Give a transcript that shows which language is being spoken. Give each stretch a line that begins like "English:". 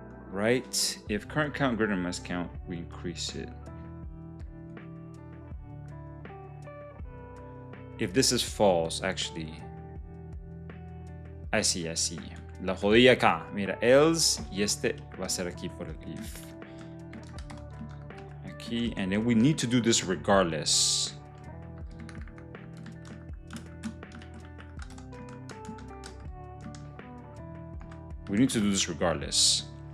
English: Right? If current count greater than max count, we increase it. If this is false, actually. I see.
Spanish: La jodí acá. Mira, else, y este va a ser aquí por el if. Aquí,
English: and then we need to do this regardless. We need to do this regardless.